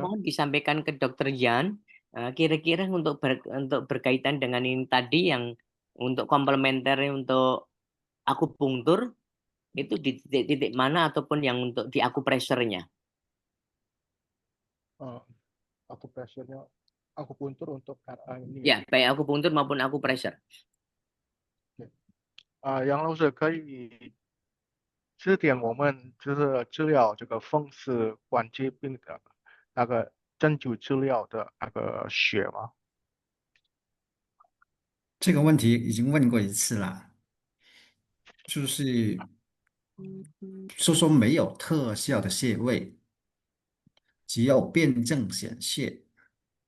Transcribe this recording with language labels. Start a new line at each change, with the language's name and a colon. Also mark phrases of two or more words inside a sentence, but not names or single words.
Indonesian: mohon disampaikan ke Dokter Jan, kira-kira untuk berkaitan dengan ini tadi yang untuk komplementer untuk akupunktur itu di titik-titik mana ataupun yang untuk di akupressurnya. Akupuntur untuk RA ini. Ya, baik akupunktur maupun akupressur.
Chinese: 杨老师可以指点我们，就是治疗这个风湿关节病的那个针灸治疗的那个穴吗？这个问题已经问过一次了，就是说没有特效的穴位，只有辩证显现。